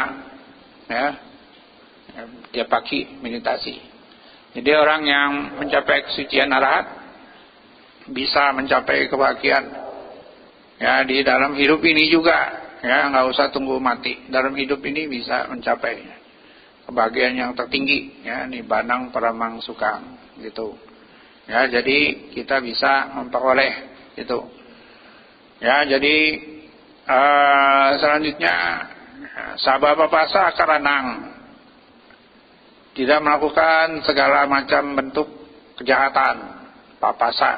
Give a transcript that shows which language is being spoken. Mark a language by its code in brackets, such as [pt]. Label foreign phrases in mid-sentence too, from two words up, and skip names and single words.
[id] Ya. Dia pagi meditasi. Jadi orang yang mencapai kesucian arahat bisa mencapai kebahagiaan ya di dalam hidup ini juga, ya nggak usah tunggu mati. Dalam hidup ini bisa mencapai kebahagiaan yang tertinggi, ya [pi] Nibbānaṃ paramang sukhaṃ [id] gitu. Ya, jadi kita bisa memperoleh itu. Ya, jadi selanjutnya [pi] sababa pasa karanang, [id] tidak melakukan segala macam bentuk kejahatan, papasa.